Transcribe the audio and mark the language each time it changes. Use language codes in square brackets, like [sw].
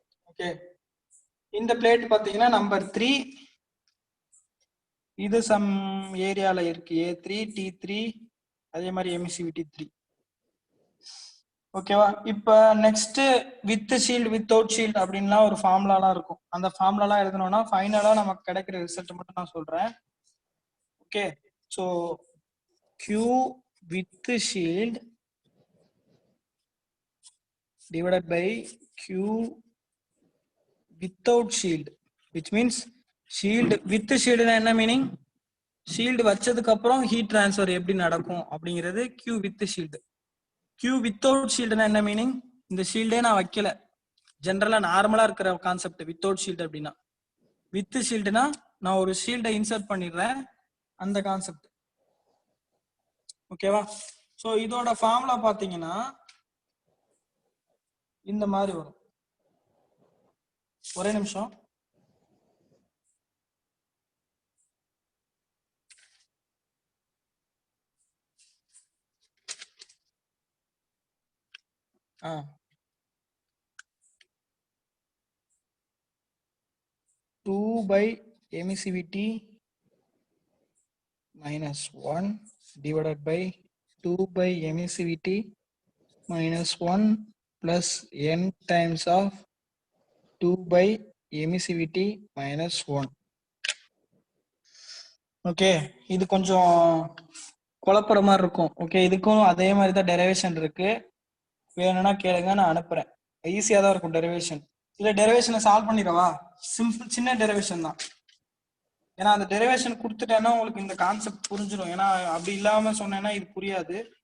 [ta] Okay, இந்த plate பாத்தீங்கன்னா number 3, இது சம் ஏரியால இருக்கு, A3, T3, அதே மாதிரி எமிசிவிட்டி 3. ஓகேவா? இப்ப next with shield without shield அப்படின்லாம் ஒரு ஃபார்முலாலாம் இருக்கும். அந்த ஃபார்முலாலாம் எழுதணும்னா ஃபைனலா நமக்கு கிடைக்கிற ரிசல்ட் மட்டும் நான் சொல்றேன். [en] Okay, so Q with shield divided by Q without shield, which means shield with shield என்ன meaning? [ta] ஷீல்டு வச்சதுக்கு அப்புறம் ஹீட் டிரான்ஸ்ஃபர் எப்படி நடக்கும் அப்படிங்கிறது Q with shield. Q without shieldனா என்ன மீனிங்? இந்த ஷீல்டே நான் வைக்கல, ஜென்ரலா நார்மலா இருக்கிற கான்செப்ட் வித்தவுட் ஷீல்டு அப்படின்னா. வித் ஷீல்டுனா நான் ஒரு ஷீல்டை இன்சர்ட் பண்ணிடுறேன், அந்த கான்செப்ட். ஓகேவா? ஸோ இதோட ஃபார்முலா பாத்தீங்கன்னா இந்த மாதிரி வரும். ஒரே நிமிஷம். [en] Two by emissivity -1 divided by 2 by emissivity -1 plus n times of 2 by emissivity -1. [ta] Okay, இது கொஞ்சம் குழப்பற மாதிரி இருக்கும். ஓகே, இதுக்கும் அதே மாதிரி தான் டெரிவேஷன் இருக்கு, வேணும்னா கேளுங்க, நான் அனுப்புறேன். ஈஸியா தான் இருக்கும் டெரிவேஷன். இல்ல டெரிவேஷனை சால்வ் பண்ணிடவா? சிம்பிள், சின்ன டெரிவேஷன் தான். ஏன்னா அந்த டெரிவேஷன் கொடுத்துட்டேன்னா உங்களுக்கு இந்த கான்செப்ட் புரிஞ்சிடும். ஏன்னா அப்படி இல்லாம சொன்னேன்னா இது புரியாது.